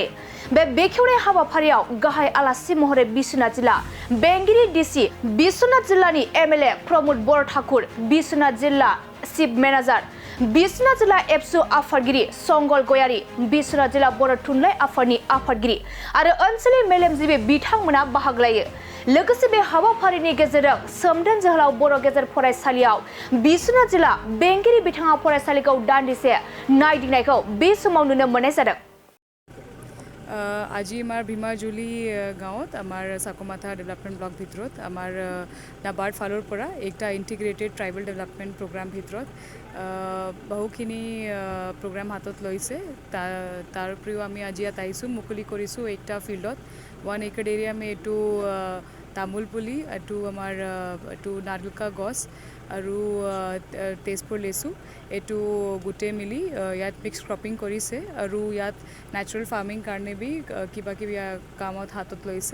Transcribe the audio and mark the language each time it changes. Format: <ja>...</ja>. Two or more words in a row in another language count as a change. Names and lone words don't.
<brx>बे बेखेवनाय हाबाफारियाव गाहाय आलासि महरै बिश्वनाथ जिल्ला बेंगिरि डीसी बिश्वनाथ जिल्लानि एमएलए प्रमोद बर ठाकुर, बिश्वनाथ जिल्ला चिफ मेनेजार, बिश्वनाथ जिल्ला एबसु आफादगिरि संगल गयारी, बिश्वनाथ जिल्ला बर' थुनलाइ आफादनि आफादगिरि आरो ओनसोलनि मेलेमजिबि बिथांमोना बाहागो लायो। लोगोसे बे हाबाफारिनि गेजेरजों सोमदोन जोहोलाव बर' गेजेर फरायसालियाव बिश्वनाथ जिल्ला बेंगिरि बिथाङा फरायसालिखौ दान्दिसे नायदिंनायखौ बे समाव नुनो मोननाय जादों।</brx> <as>আজি আমাৰ ভীমাজুলি গাঁৱত আমাৰ সাকমাথা</as> <en>development block</en> <as>ভিতৰত আমাৰ নাবাৰ্ড ফালৰ পৰা একটা</as> <en>integrated tribal development program</en> <as>ভিতৰত বহুখিনি প্ৰগ্ৰাম হাতত লৈছে। তাৰ উপৰিও আমি আজি ইয়াত আহিছোঁ, মুকলি কৰিছোঁ একটা ফিল্ডত 1</as> <en>acre area</en> <as>মে এইটো তামোল পুলি, এইটো আমাৰ এইটো নাৰিকল গছ আৰু তেজপুৰ লেচু, এইটো গোটেই মিলি ইয়াত</as> <en>mix cropping</en> <as>কৰিছে আৰু ইয়াত</as> <en>natural farming</en> <as>কাৰণে বি কিবা কিবি কামত হাতত লৈছে।</as>